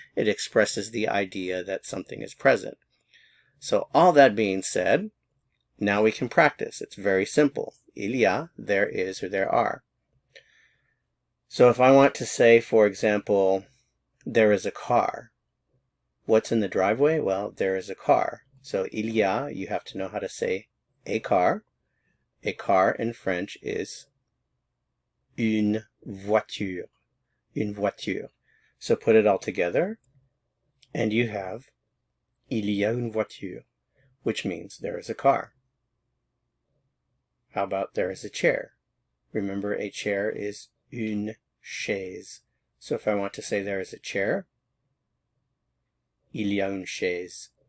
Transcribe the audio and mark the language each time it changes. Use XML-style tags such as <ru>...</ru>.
<en>It expresses the idea that something is present. So all that being said, now we can practice. It's very simple.</en> <fr>Il y a,</fr> <en>there is or there are. So if I want to say, for example, there is a car. What's in the driveway? Well, there is a car. So</en> <fr>il y a,</fr> <en>you have to know how to say a car. A car in French is</en> <fr>une voiture. Une voiture.</fr> <en>So put it all together, and you have</en> <fr>il y a une voiture,</fr> <en>which means there is a car. How about there is a chair? Remember, a chair is</en> <fr>une chaise.</fr> <en>So if I want to say there is a chair,</en> <fr>il y a une chaise.</fr>